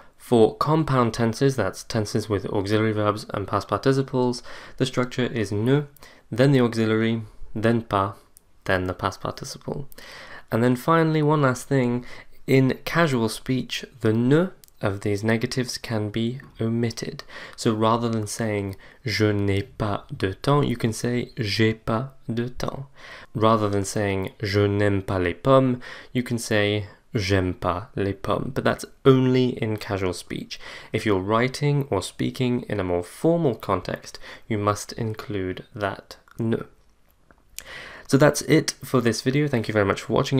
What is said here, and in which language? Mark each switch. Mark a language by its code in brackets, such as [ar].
[en] For compound tenses, that's tenses with auxiliary verbs and past participles, the structure is ne, then the auxiliary, then pas, then the past participle. And then finally, one last thing, in casual speech, the ne of these negatives can be omitted. So rather than saying [fr] je n'ai pas de temps, [en] you can say [fr] j'ai pas de temps. [en] Rather than saying [fr] je n'aime pas les pommes, [en] you can say [fr] j'aime pas les pommes, [en] but that's only in casual speech. If you're writing or speaking in a more formal context, you must include that ne. So that's it for this video. Thank you very much for watching.